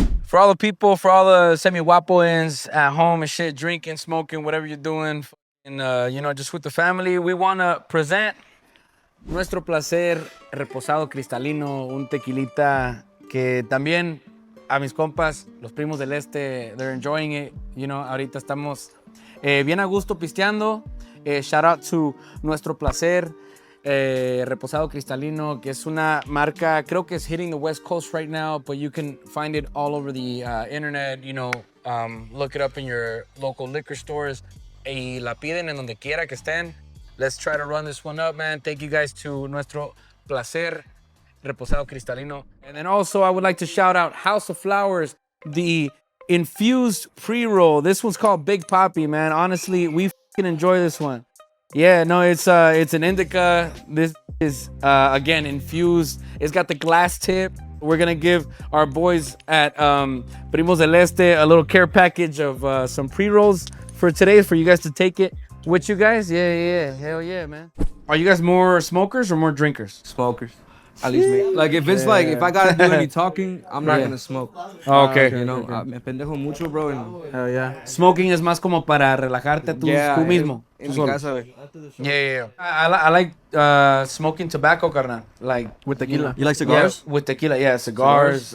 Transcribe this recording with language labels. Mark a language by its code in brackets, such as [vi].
[en] For all the people, for all the SEMIGUAPOs at home and shit, drinking, smoking, whatever you're doing, and you know, just with the family, we want to present Nuestro Placer Reposado Cristalino, [es] un tequilita que también a mis compas, los primos del este, [en] they're enjoying it. You know, [es] ahorita estamos bien a gusto pisteando. [en] Shout out to Nuestro Placer Reposado Cristalino, [es] que es una marca, creo que es [en] hitting the West Coast right now, but you can find it all over the internet, you know, look it up in your local liquor stores [es] y la piden en donde quiera que estén. [en] Let's try to run this one up, man. Thank you guys to Nuestro Placer Reposado Cristalino. And then also I would like to shout out House of Flowers, the infused pre-roll. This one's called Big Papi, man. Honestly, we fucking enjoy this one. Yeah, no, it's an indica. This is again infused. It's got the glass tip. We're gonna give our boys at Primos del Este a little care package of some pre-rolls for today for you guys to take it with you guys. Yeah, hell yeah, man. Are you guys more smokers or more drinkers? Smokers. At least me. Like if it's like if I gotta do any talking, I'm not gonna smoke. Oh, okay. You know, [es] me pendejo mucho, [en] bro. And Hell yeah. Smoking is [es] más como para relajarte tú mismo. En mi casa. [en] Yeah. I like smoking tobacco, carnal. Like With tequila. You like cigars? Yeah, with tequila, yeah, cigars.